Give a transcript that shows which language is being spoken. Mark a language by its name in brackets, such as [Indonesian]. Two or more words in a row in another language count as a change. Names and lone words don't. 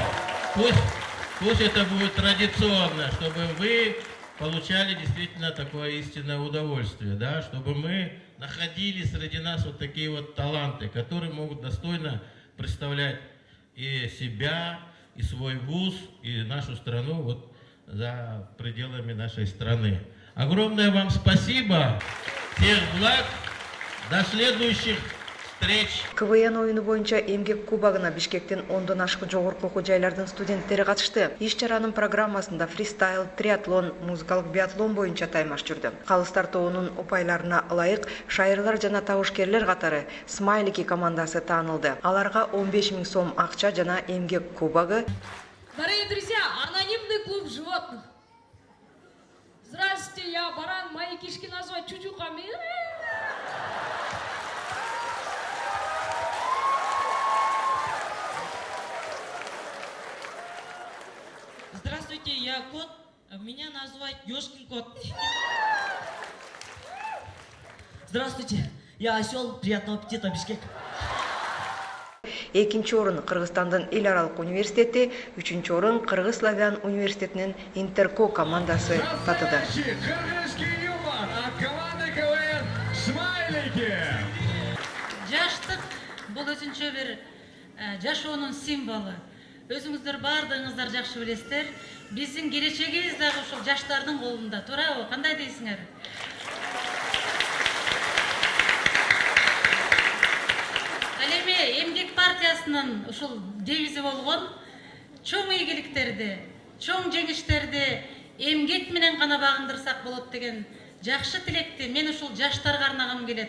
[Russian] Пусть это будет традиционно, чтобы вы получали действительно такое истинное удовольствие, да, чтобы мы находили среди нас вот такие вот таланты, которые могут достойно представлять и себя, и свой вуз, и нашу страну вот за пределами нашей страны. Огромное вам спасибо, всех благ, до следующих встреч. [Kyrgyz] КВН оюну боюнча Эмгек кубогуна Бишкектин 10дон ашык жогорку окуу жайлардын студенттери катышты. Иш-чаранын программасында фристайл, триатлон, музыкалык биатлон боюнча таймаш жүрдү. Калыс тартуунун упайларына ылайык шайырлар жана табышкерлер катары Смайлики командасы таанылды. Аларга 15 000 сом акча жана Эмгек кубогу. [Russian] Дорогие друзья, анонимный клуб животных. Здравствуйте, я баран, мои кишки назвать чучуками. Здравствуйте, я кот, а меня назвать Ёшкин кот. Здравствуйте, я осел, приятного аппетита, Бишкек. [Kyrgyz] Экинчи орун Кыргызстандын эл аралык университети, 3-чү орун Кыргыз Славян университетинин Интерко командасы татыды. [Russian] Кыргызский юмор от команды КВН «Смайлики». [Kyrgyz] Жаштык бул өзүнчө бир жашоонун символу. Өзүңүздөр баардыгыңыздар жакшы билесиздер. Биздин келечегибиз дагы ушул жаштардын колунда. Туурабы? Кандай дейсиңер? Ал эми Эмгек партиясынын ушул девизи болгон чоң ийгиликтерди, чоң жеңиштерди эмгек менен гана багындырсак болот деген жакшы тилекти мен ушул жаштарга арнагым келет.